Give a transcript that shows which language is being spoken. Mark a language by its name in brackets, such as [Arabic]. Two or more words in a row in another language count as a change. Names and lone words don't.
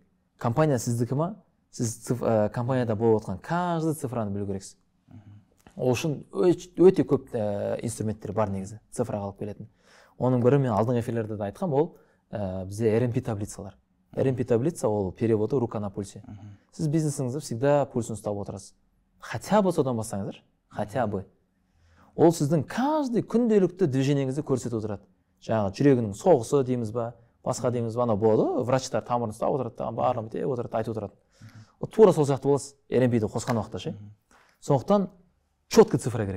[Kazakh] Компания сіздікі ма? Сіз компанияда болып отқан каждый цифраны білу керексіз. Ол үшін өте көп инструменттер бар негізі, цифраға алып келетін. Оның бірі мен алдыңғы эфирлерде де айтқам, ол бізде RMP таблицалар. RMP таблица ол [Russian] переводы рука на пульсе. [Kazakh] Сіз бизнесіңізді всегда пульсын ұстап отырасыз. [Russian] Хотя бы [Kazakh] содан бастаңыздар, [Russian] хотя бы. [Kazakh] Ол сіздің каждый күнделікті движениеңізді көрсетіп отырады. Жаңағы жүрегінің соғысы дейміз ба, басқа дейміз ба, анау болады, врачтар тамырын ұстап отырады, барлығын деп отырады, айтып отырады. Тура сол сияқты боласыз, RMP-ді қосқан уақытта ше. Сондықтан четко цифра керек.